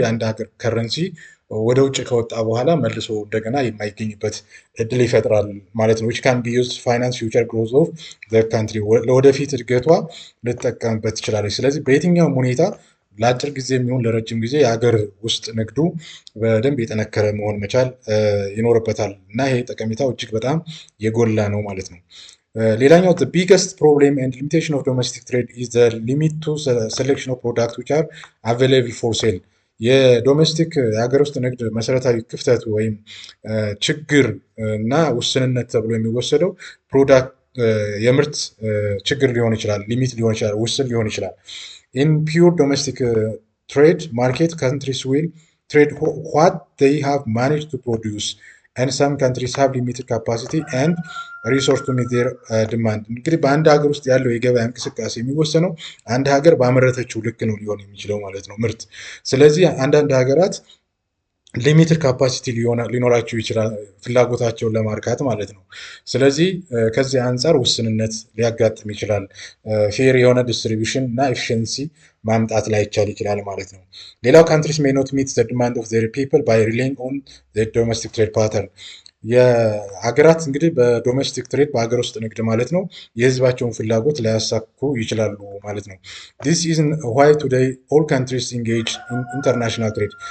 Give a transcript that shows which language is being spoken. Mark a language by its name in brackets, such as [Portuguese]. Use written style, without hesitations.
[Amharic] የአንድ ሀገር ከረንሲ ወደ ውጭ ከወጣ በኋላ መልሶ እንደገና የማይገኝበት እድል ይፈጥራል ማለት ነው። [English] which can be used to finance future growth of the country, [Amharic] ለወደፊት እድገቷ ልትጠቀምበት ትችላለች። ስለዚህ በየትኛውም ሁኔታ ለአጭር ጊዜ የሚሆን ለረጅም ጊዜ የሀገር ውስጥ ንግዱ በደንብ የጠነከረ መሆን መቻል ይኖርበታል እና ይሄ ጠቀሜታው እጅግ በጣም የጎላ ነው ማለት ነው። ሌላኛው [English] the biggest problem and limitation of domestic trade is the limit to selection of products which are available for sale. [Amharic] የዶሜስቲክ የሀገር ውስጥ ንግድ መሰረታዊ ክፍተት ወይም ችግር እና ውስንነት ተብሎ የሚወሰደው ፕሮዳክት የምርት ችግር ሊሆን ይችላል፣ [English] ሊሚት ሊሆን ይችላል፣ ውስን ሊሆን ይችላል። In pure domestic trade market, countries will trade what they have managed to produce, and some countries have limited capacity and resource to meet their demand. [Amharic] እንግዲህ በአንድ ሀገር ውስጥ ያለው የገበያ እንቅስቃሴ የሚወሰነው አንድ ሀገር ባመረተችው ልክ ነው ሊሆን የሚችለው ማለት ነው ምርት። ስለዚህ አንዳንድ ሀገራት ሊሚትድ ካፓሲቲ ሊኖራቸው ይችላል ፍላጎታቸውን ለማርካት ማለት ነው። ስለዚህ ከዚህ አንጻር ውስንነት ሊያጋጥም ይችላል። ፌር የሆነ ዲስትሪቢዩሽን እና ኤፊሽንሲ ማምጣት ላይቻል ይችላል ማለት ነው። ሌላው [English] ካንትሪስ ሜይ ኖት ሚት ዘ ዲማንድ ኦፍ ዜር ፒፕል ባይ ሪላይንግ ኦን ዘ ዶሜስቲክ ትሬድ ፓተርን። [Amharic] የሀገራት እንግዲህ በዶሜስቲክ ትሬድ በሀገር ውስጥ ንግድ ማለት ነው የህዝባቸውን ፍላጎት ላያሳኩ ይችላሉ ማለት ነው። [English] this is why today all countries engage in international trade.